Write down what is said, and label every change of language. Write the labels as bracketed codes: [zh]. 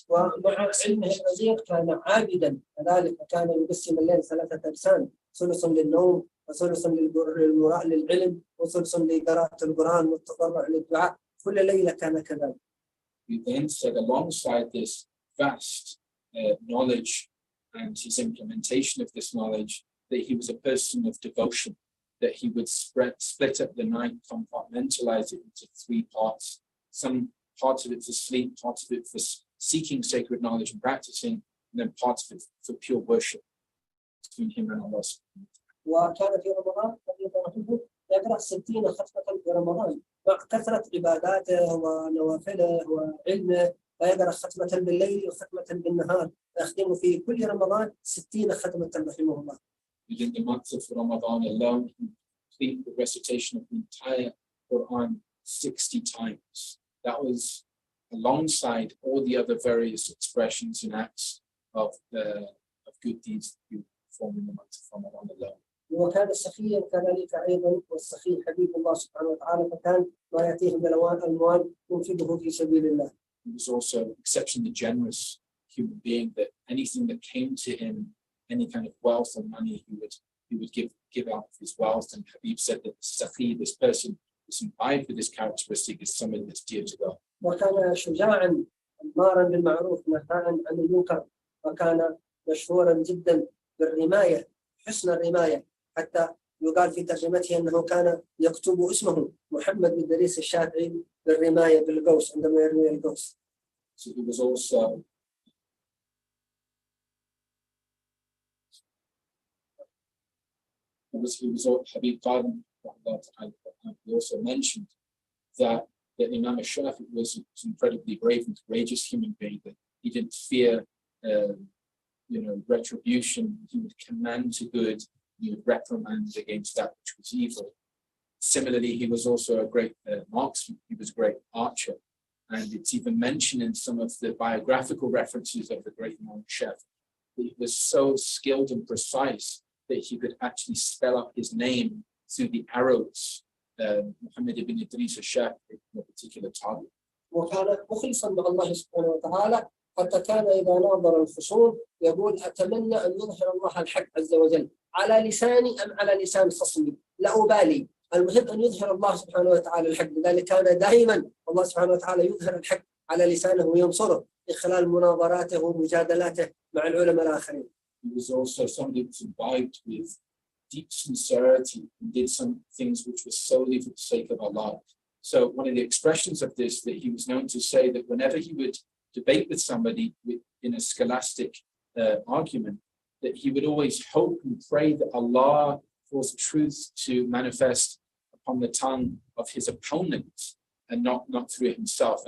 [ar] ومع علمه الرزيق كان عابدا، كذلك كان يقسم الليل 3 أقسام، ثلث للنوم وثلث للعلم وثلث لقراءة القرآن والتضرع للدعاء، كل ليلة كان كذلك. [en] We then said alongside this vast knowledge and his implementation of this knowledge, that he was a person of devotion, that he would split up the night, compartmentalize it into 3 parts. Some parts of it for sleep, parts of it for seeking sacred knowledge and practicing, and then parts of it for pure worship between him and Allah. [ar] وكان في رمضان يقرأ 60 ختمة في رمضان، مع كثرة عباداته ونوافله وعلمه، فيقرأ ختمة بالليل وختمة بالنهار، يختم في كل رمضان 60 ختمة رحمه الله. [en] Within the month of Ramadan alone, he completed the recitation of the entire Quran 60 times. That was alongside all the other various expressions and acts of good deeds that you perform in the month of Ramadan alone. [ar] وكان سخيا كذلك أيضا، والسخي حبيب الله سبحانه وتعالى، فكان ما يأتيه من المال ينفقه في سبيل الله. [en] He was also exceptionally generous human being, that anything that came to him, any kind of wealth or money, he would give out of his wealth. And Habib said that Safi, this person who's imbibed with this characteristic, is somebody that's dear to God. [ar] وكان شجاعا أمارا بالمعروف نهاء عن المنكر، وكان مشهورا جدا بالرماية، حسن الرماية، حتى يقال في ترجمته أنه كان يكتب اسمه محمد بن إدريس الشافعي بالرماية بالقوس عندما يرمي القوس. [en] So he was also Habib Kāẓim. He also mentioned that Imam Shafi'i was an incredibly brave and courageous human being, that he didn't fear retribution. He would command to good, he would reprimand against that which was evil. Similarly, he was also a great marksman. He was a great archer, and it's even mentioned in some of the biographical references of the great Imam Shafi'i that he was so skilled and precise that he could actually spell out his name through the arrows, Muhammad ibn Idris al-Shafi'i, in a particular target. [ar] وكان مخلصا مع الله سبحانه وتعالى، حتى كان إذا ناظر الخصوم يقول أتمنى أن يظهر الله الحق عز وجل على لساني أم على لسان خصمي، لا أبالي، المهم أن يظهر الله سبحانه وتعالى الحق. لذلك كان دائما الله سبحانه وتعالى يظهر الحق على لسانه وينصره من خلال مناظراته ومجادلاته مع العلماء الآخرين. [en] He was also somebody who was imbibed with deep sincerity and did some things which were solely for the sake of Allah. So one of the expressions of this, that he was known to say that whenever he would debate with somebody in a scholastic argument, that he would always hope and pray that Allah caused truth to manifest upon the tongue of his opponent and not through himself.